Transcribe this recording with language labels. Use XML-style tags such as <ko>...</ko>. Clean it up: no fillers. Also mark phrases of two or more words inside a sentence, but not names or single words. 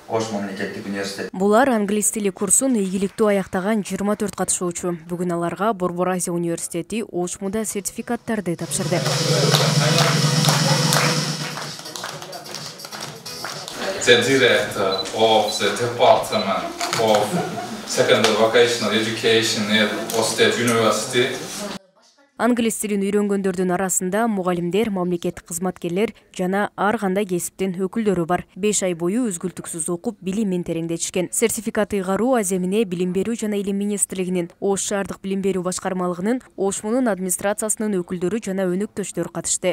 <ky>Ош мамлекеттик университет. Булар англис тили курсун ийгиликтүү аяктаган 24 катышуучу. Бүгүн аларга Борбор Азия университети Ошмуда сертификаттарды тапшырды.</ky> <en>The director of the Department of Secondary Vocational Education at Osted University.</en> <ky>Англис тилин үйрөнгөндөрдүн арасында мугалимдер, мамлекеттик кызматкерлер жана ар кандай кесиптин өкүлдөрү бар. 5 ай бою үзгүлтүксүз окуп, билимин тереңдетишкен. Сертификат ыйгаруу Аземине Билим берүү жана Илим министрлигинин, Ош шаардык билим берүү башкармалыгынын, Ошмунун администрациясынын өкүлдөрү жана өнөктөштөр катышты.</ky>